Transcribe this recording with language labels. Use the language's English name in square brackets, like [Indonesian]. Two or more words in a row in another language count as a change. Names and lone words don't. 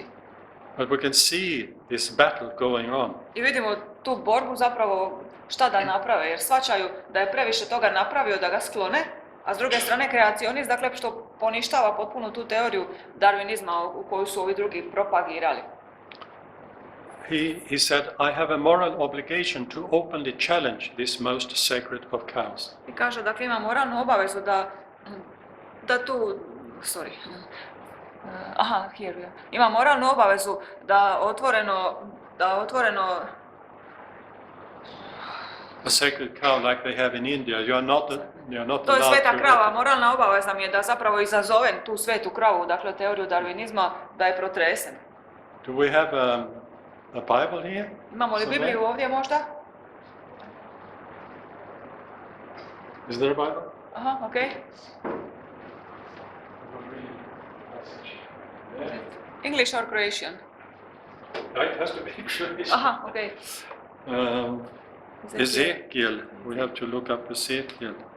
[English] But we can see this battle going on. [Croatian] I vidimo tu borbu zapravo šta da naprave, jer shvaćaju da je previše toga napravio da ga sklone, a s druge strane kreacionist, dakle, što poništava potpuno tu teoriju darwinizma u koju su ovi drugi propagirali. [English] He said, I have a moral obligation to openly challenge this most sacred of cows. [Croatian] I kaže, dakle, ima moralnu obavezu ima moralnu obavezu da otvoreno [English] A sacred cow like they have in India, you're not [Croatian] to je [English] allowed [Croatian] sveta to... krava, moralna obaveza mi je da zapravo izazovem tu svetu kravu, dakle teoriju darwinizma, da je protresen. [English] Do we have a Bible here? [Croatian] Imamo li [English] somewhere? [Croatian] Bibliju ovdje možda? [English] Is there a Bible? Aha, okej. English or Croatian? It has to be Croatian. [Croatian] Aha, okej. [English] Ezekiel, we have to look up Ezekiel.